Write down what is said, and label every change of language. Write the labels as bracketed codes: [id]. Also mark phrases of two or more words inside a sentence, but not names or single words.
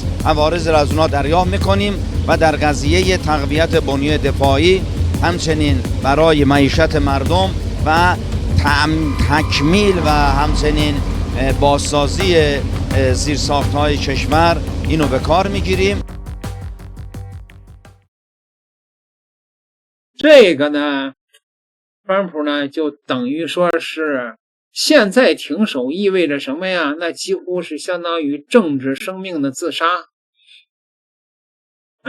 [fa] عوارض را از اونها دریافت میکنیم و در قضیه تقویت بنیه دفاعی، همچنین برای معیشت مردم و تکمیل و همچنین بازسازی زیرساخت‌های کشور اینو به کار میگیریم. [zh] 这个呢，川普呢就等于说是现在停手意味着什麼呀？那幾乎是相當於政治生命的自殺啊！